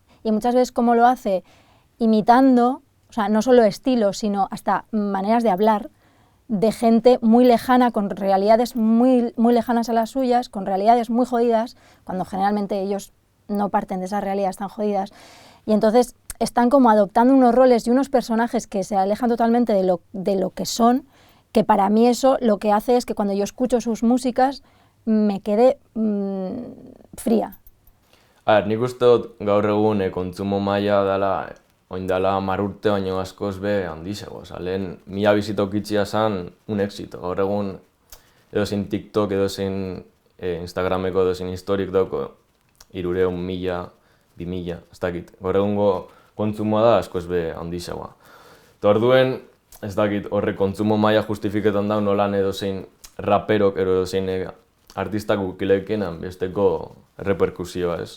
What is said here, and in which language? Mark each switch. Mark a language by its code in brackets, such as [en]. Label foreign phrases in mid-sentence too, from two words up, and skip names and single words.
[es] Y muchas veces como lo hace imitando, o sea, no solo estilos, sino hasta maneras de hablar de gente muy lejana, con realidades muy lejanas a las suyas, con realidades muy jodidas, cuando generalmente ellos no parten de esas realidades tan jodidas. Y entonces están como adoptando unos roles y unos personajes que se alejan totalmente de lo que son, que para mí eso lo que hace es que cuando yo escucho sus músicas me quede fría. A ver, [eu] nik uste dut gaur egun kontsumo maila dela, oin dela 10 urte baino askoz be handiago. Lehen 1000 bizitokitzia zen [es] un éxito. [eu] Gaur egun edozein TikTok, edozein Instagrameko, edozein historik dauko 300, 1000, 2000, ez dakit. Gaur egungo kontsumoa da askoz be handiagoa. Eta orduen, ez dakit, horre kontsumo maila justifiketan da nolan edozein raperok, edozein artistak ukilekenan besteko reperkusioa, ez.